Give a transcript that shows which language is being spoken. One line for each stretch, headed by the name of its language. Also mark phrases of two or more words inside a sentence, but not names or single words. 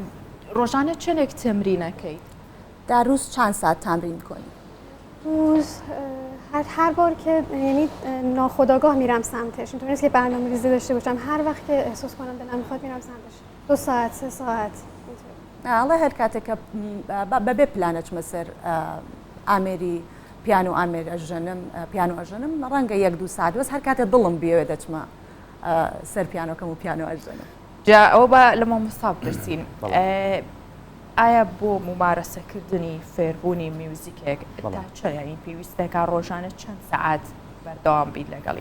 Central Kurdish: ڕۆژانە چەندێک تەمرینەکەیت؟
Persian: در روز چند ساعت تمرین کنی؟ روز هر بار که یعنی ناخودآگاه میرم سمتش، اینطوری نیست که برنامه‌ریزی داشته باشم، هر وقت که احساس کنم دلم میخواد میرم سمتش. 2 ساعت 3 ساعت.
Central Kurdish: الله هر کاتێک بەبێ پلانەچمە سەر ئامێری پیانۆ ئامێر ئەژەنم پیانۆ ئەژەنم ڕەنگە 1-2 ساعت بەس هەر کاتێک دڵم بێوێ دەچمە سەر پیانۆکەم و پیانۆ ئەژەنم. جا ئەوە بە لە مامۆستا بپرسین ئایا بۆ ممارەسەکردنی فێربوونی میوزیکێک تا چەندین پێویستێکا ڕۆژانە چەند سەعات بەردەوام بیت لەگەڵی؟